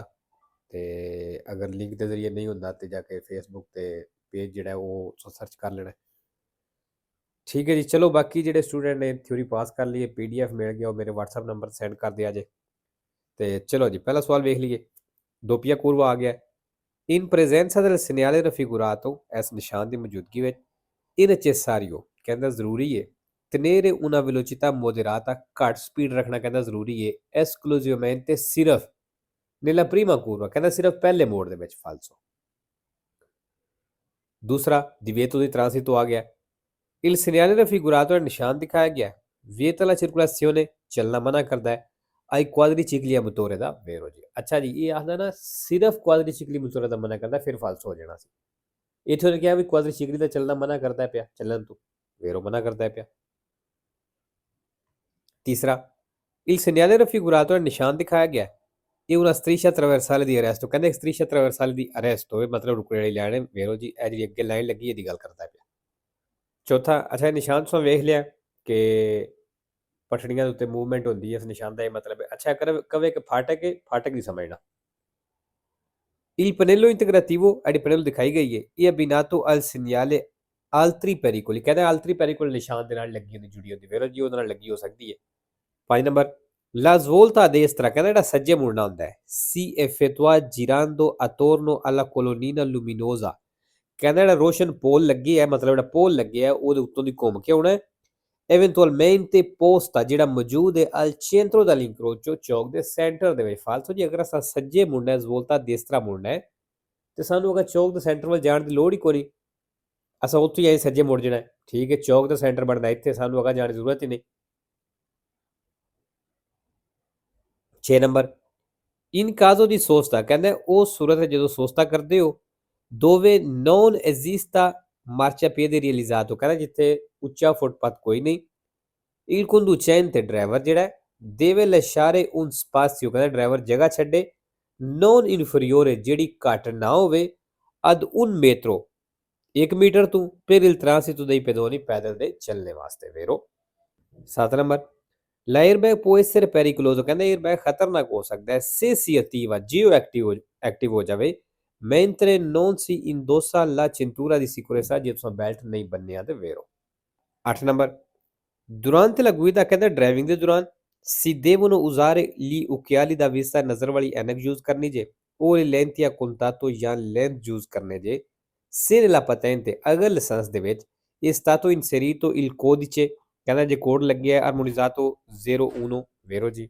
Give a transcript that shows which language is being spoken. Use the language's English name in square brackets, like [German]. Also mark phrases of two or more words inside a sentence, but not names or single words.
[Punjabi] ਤੇ ਅਗਰ ਲਿੰਕ ਦੇ ਜ਼ਰੀਏ ਨਹੀਂ ਹੁੰਦਾ ਤੇ ਜਾ ਕੇ ਫੇਸਬੁੱਕ ਤੇ ਪੇਜ ਜਿਹੜਾ ਉਹ ਸਰਚ ਕਰ ਲੈਣਾ। ਠੀਕ ਹੈ ਜੀ। ਚਲੋ ਬਾਕੀ ਜਿਹੜੇ ਸਟੂਡੈਂਟ ਨੇ ਥਿਊਰੀ ਪਾਸ ਕਰ ਲਈ ਹੈ, PDF ਮਿਲ ਗਿਆ, ਉਹ ਮੇਰੇ WhatsApp ਨੰਬਰ ਸੈਂਡ ਕਰ ਦਿਆ ਜੇ। ਤੇ ਚਲੋ ਜੀ, ਪਹਿਲਾ ਸਵਾਲ ਵੇਖ ਲਈਏ। [Italian] doppia curva [Punjabi] ਆ ਗਿਆ। [Italian] in presenza del segnale raffigurato, [Punjabi] ਇਸ ਨਿਸ਼ਾਨ ਦੀ ਮੌਜੂਦਗੀ ਵਿੱਚ, ਇਹ necessario ਕਹਿੰਦਾ ਜ਼ਰੂਰੀ ਹੈ [Italian] tenere una velocità moderata, [Punjabi] ਘੱਟ ਸਪੀਡ ਰੱਖਣਾ ਕਹਿੰਦਾ ਜ਼ਰੂਰੀ ਹੈ esclusivamente ਸਿਰਫ [Italian] nella prima curva [Punjabi] ਕਹਿੰਦਾ ਸਿਰਫ ਪਹਿਲੇ ਮੋੜ ਦੇ ਵਿੱਚ ਫਾਲਸੋ। ਦੂਸਰਾ [Italian] divieto di transito [Punjabi] ਆ ਗਿਆ। [Italian] il segnale raffigurato [Punjabi] ਹੈ ਨਿਸ਼ਾਨ ਦਿਖਾਇਆ ਗਿਆ [Italian] vieta la circolazione [Punjabi] ਚੱਲਣਾ ਮਨਾ ਕਰਦਾ ਹੈ [Italian] ai quadricicli a motore [Punjabi] ਦਾ vero ਜੀ। ਅੱਛਾ ਜੀ, ਇਹ ਆਖਦਾ ਨਾ ਸਿਰਫ [Italian] quadricicli motore [Punjabi] ਦਾ ਮਨਾ ਕਰਦਾ, ਫਿਰ ਫਾਲਸੋ ਹੋ ਜਾਣਾ ਸੀ। ਇੱਥੇ ਉਹਨੇ ਕਿਹਾ ਵੀ quadricicli ਦਾ ਚੱਲਣਾ ਮਨਾ ਕਰਦਾ ਪਿਆ, ਚੱਲਣ ਤੋਂ vero ਮਨਾ ਕਰਦਾ ਪਿਆ। ਤੀਸਰਾ [Italian] il segnale raffigurato [Punjabi] ਹੈ ਨਿਸ਼ਾਨ ਦਿਖਾਇਆ ਗਿਆ ਇਹ [Italian] una striscia traversale di arresto [Punjabi] ਕਹਿੰਦੇ [Italian] striscia traversale [Punjabi] ਦੀ ਅਰੈਸਟ ਹੋਵੇ, ਮਤਲਬ ਰੁਕਣ ਵਾਲੀ ਲਾਈਨ ਹੈ vero ਜੀ। ਇਹ ਜਿਹੜੀ ਅੱਗੇ ਲਾਈਨ ਲੱਗੀ ਇਹਦੀ ਗੱਲ ਕਰਦਾ ਪਿਆ। ਚੌਥਾ, ਅੱਛਾ ਨਿਸ਼ਾਨ ਤੋਂ ਵੇਖ ਲਿਆ ਕਿ ਪਟੜੀਆਂ ਦੇ ਉੱਤੇ ਮੂਵਮੈਂਟ ਹੁੰਦੀ ਹੈ, ਇਸ ਨਿਸ਼ਾਨ ਦਾ ਇਹ ਮਤਲਬ ਹੈ। ਅੱਛਾ ਕਵੇ ਕਿ ਫਾਟਕ ਹੈ, ਫਾਟਕ ਨਹੀਂ ਸਮਝਣਾ। [Italian] il pannello integrativo [Punjabi] ਜਿਹੜੀ ਪੈਨਲ ਦਿਖਾਈ ਗਈ ਹੈ ਇਹ [Italian] abbinato al segnale altri pericoli [Punjabi] ਕਹਿੰਦਾ [Italian] altri pericoli [Punjabi] ਨਿਸ਼ਾਨ ਦੇ ਨਾਲ ਲੱਗੀ ਹੁੰਦੀ, ਜੁੜੀ ਹੁੰਦੀ vero ਜੀ, ਉਹਦੇ ਨਾਲ ਲੱਗੀ ਹੋ ਸਕਦੀ ਹੈ। 5 ਨੰਬਰ [Italian] la svolta a destra [Punjabi] ਕਹਿੰਦਾ ਜਿਹੜਾ ਸੱਜੇ ਮੁੜਨਾ ਹੁੰਦਾ ਹੈ [Italian] si effettua girando attorno alla colonnina luminosa [Punjabi] ਕਹਿੰਦਾ ਜਿਹੜਾ ਰੋਸ਼ਨ ਪੋਲ ਲੱਗੀ ਹੈ, ਮਤਲਬ ਜਿਹੜਾ ਪੋਲ ਲੱਗਿਆ ਹੈ ਉਹਦੇ ਉੱਤੋਂ ਦੀ ਘੁੰਮ ਕੇ ਆਉਣਾ ਹੈ। [Italian] eventualmente posta [Punjabi] ਜਿਹੜਾ ਮੌਜੂਦ ਹੈ [Italian] al centro dell'incrocio [Punjabi] ਚੌਕ ਦੇ ਸੈਂਟਰ ਦੇ ਵਿੱਚ ਫਾਲਤੂ ਜੀ। ਅਗਰ ਅਸਾਂ ਸੱਜੇ ਮੁੜਨਾ ਹੈ, [Italian] svolta destra [Punjabi] ਮੁੜਨਾ ਹੈ, ਤੇ ਸਾਨੂੰ ਅਗਰ ਚੌਕ ਦੇ ਸੈਂਟਰ ਵੱਲ ਜਾਣ ਦੀ ਲੋੜ ਹੀ ਕੋਈ ਨਹੀਂ, ਅਸਾਂ ਉੱਥੋਂ ਹੀ ਆਏ ਸੱਜੇ ਮੁੜ ਜਾਣਾ। ਠੀਕ ਹੈ, ਚੌਕ ਦਾ ਸੈਂਟਰ ਬਣਦਾ ਇੱਥੇ, ਸਾਨੂੰ ਅਗਰ ਜਾਣ ਦੀ ਜ਼ਰੂਰਤ ਹੀ ਨਹੀਂ। 6 ਨੰਬਰ [Italian] in caso di sosta [Punjabi] ਕਹਿੰਦਾ ਉਹ ਸੂਰਤ ਹੈ ਜਦੋਂ ਸੋਸਤਾ ਕਰਦੇ ਹੋ [Italian] dove non esista marciapiede realizzato [Punjabi] ਕਹਿੰਦਾ ਜਿੱਥੇ ਉੱਚਾ ਫੁੱਟਪਾਥ ਕੋਈ ਨਹੀਂ। [Italian] il conducente [Punjabi] ਡਰਾਈਵਰ ਜਿਹੜਾ [Italian] deve lasciare un spazio [Punjabi] ਕਹਿੰਦਾ ਡਰਾਈਵਰ ਜਗ੍ਹਾ ਛੱਡੇ [Italian] non inferiore [Punjabi] ਜਿਹੜੀ ਘੱਟ ਨਾ ਹੋਵੇ [Italian] ad un metro [Punjabi] 1 ਮੀਟਰ ਤੋਂ [Italian] per il transito dei pedoni [Punjabi] ਪੈਦਲ ਦੇ ਚੱਲਣੇ ਵਾਸਤੇ vero। 7 ਨੰਬਰ [Italian] l'airbag può essere pericoloso [Punjabi] ਕਹਿੰਦਾ 에ਅਰਬੈਗ ਖਤਰਨਾਕ ਹੋ ਸਕਦਾ ਹੈ [Italian] se si attiva [Punjabi] ਜੇ ਉਹ ਐਕਟਿਵ ਹੋ ਜਾਵੇ [Italian] mentre non si indossa la cintura di sicurezza [Punjabi] ਜੇ ਤੁਸੀਂ ਬੈਲਟ ਨਹੀਂ ਬੰਨਿਆ ਤੇ vero। 8 ਨੰਬਰ [Italian] durante la guida [Punjabi] ਕਹਿੰਦਾ ਡਰਾਈਵਿੰਗ ਦੇ ਦੌਰਾਨ [Italian] si devono usare gli occhiali da vista [Punjabi] ਨਜ਼ਰ ਵਾਲੀ ਐਨਕ ਯੂਜ਼ ਕਰਨੀ ਜੇ [Italian] o le lenti a contatto [Punjabi] ਜਾਂ ਲੈਂਸ ਯੂਜ਼ ਕਰਨੇ ਜੇ [Italian] se nella patente [Punjabi] ਅਗਰ ਲਾਇਸੈਂਸ ਦੇ ਵਿੱਚ [Italian] è stato inserito il codice [Punjabi] ਕਹਿੰਦਾ ਜੇ ਕੋਡ ਲੱਗਿਆ armonizzato 01 vero ਜੀ।